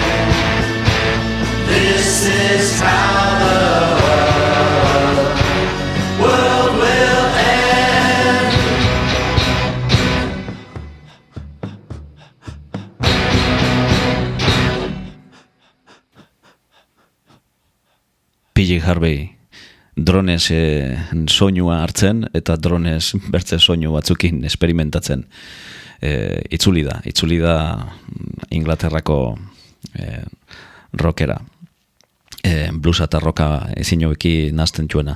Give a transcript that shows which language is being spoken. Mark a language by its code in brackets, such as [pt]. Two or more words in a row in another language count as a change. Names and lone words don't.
[en] This is how the world will end. [eu] PJ Harvey dronez soinua hartzen eta dronez bertze soinu batzukin esperimentatzen itzuli da Inglaterrako rockera, bluesa eta rocka ezin hobeki nazten txuena.